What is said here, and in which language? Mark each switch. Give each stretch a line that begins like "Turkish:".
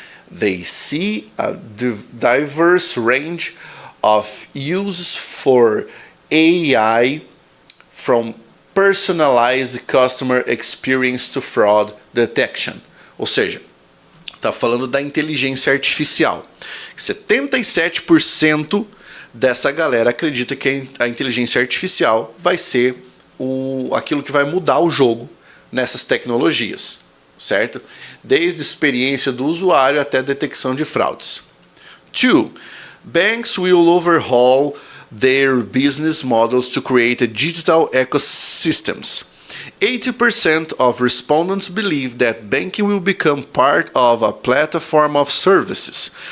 English: They see a diverse range of uses for AI, from personalized customer experience to fraud detection.
Portuguese: Ou seja, está falando da inteligência artificial. 77% dessa galera acredita que a inteligência artificial vai ser aquilo que vai mudar o jogo nessas tecnologias, certo? Desde experiência do usuário até detecção de fraudes. 2.
English: Banks will overhaul their business models to create a digital ecosystems. 80% of respondents believe that banking will become part of a platform of services.